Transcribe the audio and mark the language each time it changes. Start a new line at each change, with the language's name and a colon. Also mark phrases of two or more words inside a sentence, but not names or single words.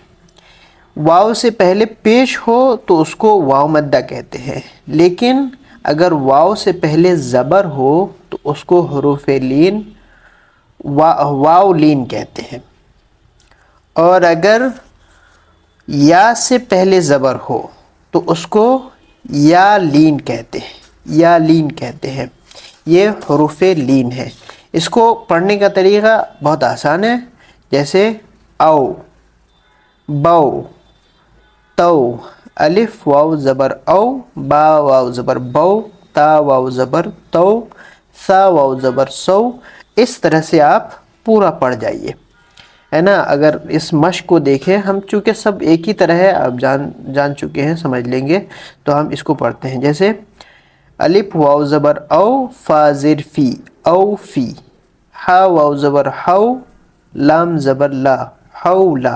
Urdu: واو سے پہلے پیش ہو تو اس کو واو مدہ کہتے ہیں، لیکن اگر واو سے پہلے زبر ہو تو اس کو حروف لین واو لین کہتے ہیں، اور اگر یا سے پہلے زبر ہو تو اس کو یا لین کہتے ہیں، یا لین کہتے ہیں۔ یہ حروف لین ہے۔ اس کو پڑھنے کا طریقہ بہت آسان ہے، جیسے او، بو، تو، الف واو زبر او، با واو زبر بو، تا واو زبر تو، سا واو زبر سو۔ اس طرح سے آپ پورا پڑھ جائیے، ہے نا۔ اگر اس مشق کو دیکھیں، ہم چونکہ سب ایک ہی طرح ہے، آپ جان چکے ہیں، سمجھ لیں گے، تو ہم اس کو پڑھتے ہیں۔ جیسے الف واو زبر او، فا زیر فی، او فی، ہا واو زبر ہو، لام زبر لا، حولا۔